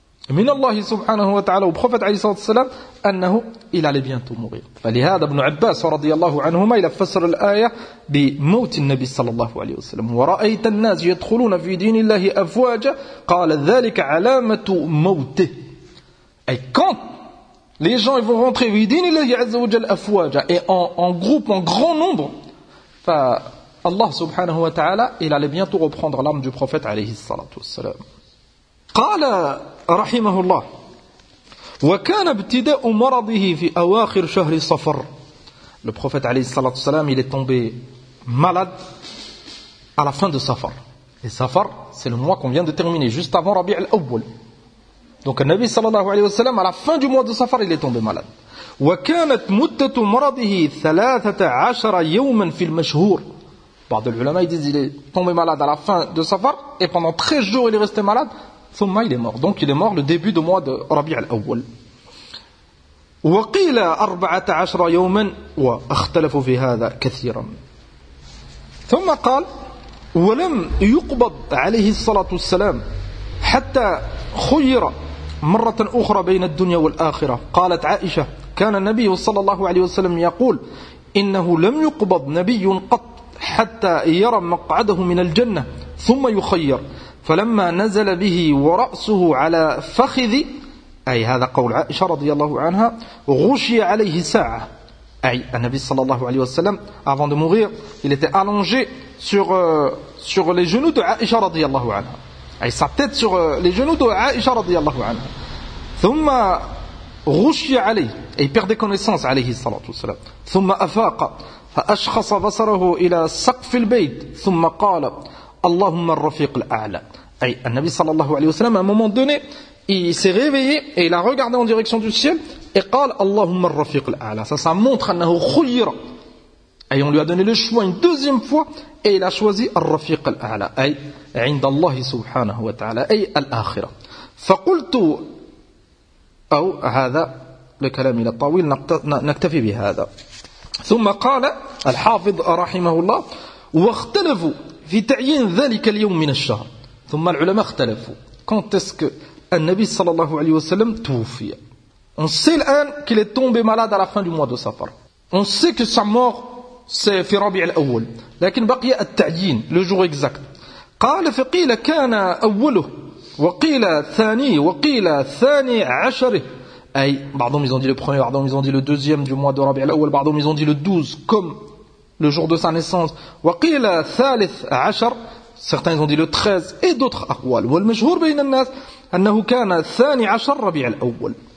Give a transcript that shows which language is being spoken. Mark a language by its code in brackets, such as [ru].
[ar] من الله سبحانه وتعالى وبخفت عليه الصلاة والسلام أنه إلى لبينته مغير. فلهذا ابن عباس رضي الله عنهما إلى فسر الآية بموت النبي صلى الله عليه وسلم: ورأيت الناس يدخلون في دين الله أفواجا قال ذلك علامة موته. [fr] أي quand les gens ils vont rentrer [ar] في دين الله عز وجل أفواجا [fr] et en groupe, en grand nombre, [ar] فالله سبحانه وتعالى إلى لبينته [fr] reprendre l'âme du prophète عليه الصلاة والسلام. [ar] قال رحمه الله: وكان ابتداء مرضه في أواخر شهر صفر. [fr] Le prophète عليه الصلاة والسلام il est tombé malade à la fin de Safar. Et Safar c'est le mois qu'on vient de terminer juste avant Rabi' al-Awwal. Donc le Nabi صلى الله عليه وسلم à la fin du mois de Safar il est tombé malade. [ar] وكانت مدة مرضه 13 يوما في المشهور. بعض العلماء [fr] ils disent il est tombé malade à la fin de Safar et pendant 13 jours il est resté malade. ثم il est mort. Donc il est mort le début du mois de Rabi' al-Awwal. [ar] وقيل 14 يوما واختلفوا في هذا كثيرا. ثم قال: ولم يقبض عليه الصلاة والسلام حتى خير مرة أخرى بين الدنيا والآخرة. قالت عائشة: كان النبي صلى الله عليه وسلم يقول: إنه لم يقبض نبي قط حتى يرى مقعده من الجنة ثم يخير. فلما نزل به ورأسه على فخذي، أي هذا قول عائشة رضي الله عنها، غشي عليه ساعة، أي النبي صلى الله عليه وسلم [fr] avant de mourir il était allongé sur les genoux de [ar] عائشة رضي الله عنها، أي [fr] sa tête sur les genoux de [ar] عائشة رضي الله عنها. ثم غشي عليه، أي [fr] perdait connaissance [ar] عليه الصلاة والسلام. ثم أفاق فأشخص بصره إلى سقف البيت ثم قال: اللهم الرفيق الأعلى. [fr] أي النبي صلى الله عليه وسلم à un moment donné il s'est réveillé et il a regardé en direction du ciel et [ar] قال اللهم الرفيق الأعلى. [fr] Ça montre [ar] أنه خير، [fr] أي on lui a donné le choix une deuxième fois et il a choisi الرفيق الأعلى، أي [ar] عند الله سبحانه وتعالى، [fr] أي الآخرة. [ar] فقلت، أو هذا لكلام إلى الطويل، نكتفي بهذا. ثم قال الحافظ رحمه الله: واختلفوا في تعيين ذلك اليوم من الشهر. ثم العلماء اختلفوا [fr] quand est-ce que [ar] النبي صلى الله عليه وسلم توفي. [fr] On sait الآن qu'il est tombé malade à la fin du mois de Safar. On sait que sa mort c'est في ربيع الأول. [ar] لكن بقي التعيين [fr] le jour exact. [ar] قال: فقيل كان أوله وقيل ثاني وقيل ثاني عشره. [fr] أي بعضهم ils ont dit le premier, بعضهم ils ont dit le deuxième du mois de ربيع الأول, بعضهم ils ont dit le 12 comme le jour de sa naissance. [ar] وقيل ثالث عشر, [fr] certains ont dit le 13 et d'autres أقوال. [ar] والمشهور بين الناس أنه كان ثاني عشر ربيع الأول.